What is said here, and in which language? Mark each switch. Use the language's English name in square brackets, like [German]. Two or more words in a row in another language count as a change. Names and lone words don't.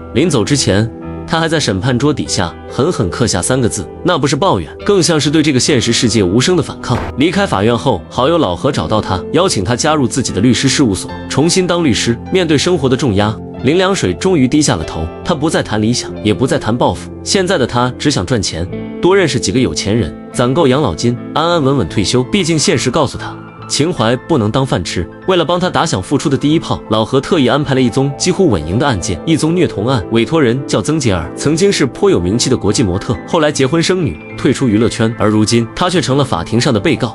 [Chinese] 臨走之前，他還在審判桌底下狠狠刻下3個字，那不是抱怨，更像是對這個現實世界無聲的反抗。離開法院後，好友老何找到他，邀請他加入自己的律師事務所，重新當律師。面對生活的重壓，林良水終於低下了頭。他不再談理想，也不再談抱負，現在的他只想賺錢，多認識幾個有錢人，攢夠養老金，安安穩穩退休。畢竟現實告訴他， 情怀不能当饭吃。为了帮他打响复出的第一炮，老何特意安排了一宗几乎稳赢的案件，一宗虐童案，委托人叫曾洁儿，曾经是颇有名气的国际模特，后来结婚生女，退出娱乐圈，而如今他却成了法庭上的被告。